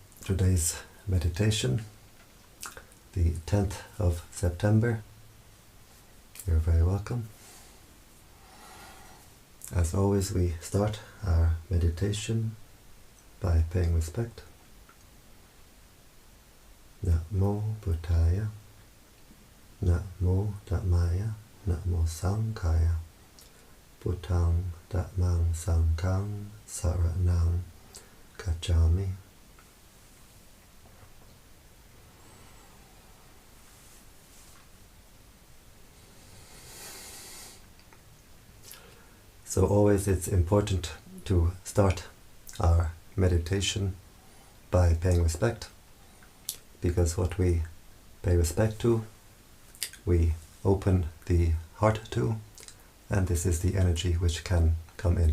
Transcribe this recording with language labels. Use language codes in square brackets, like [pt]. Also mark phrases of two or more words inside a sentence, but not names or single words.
[en] today's meditation, the 10th of September. You're very welcome. As always, we start our meditation by paying respect. [pi] Namo Buddhaya, Namo Dhammaya, Namo Sanghaya, Buddhang Dhammang Sanghang Saranang Gacchami. [en] So always it's important to start our meditation by paying respect, because what we pay respect to, we open the heart to, and this is the energy which can come in.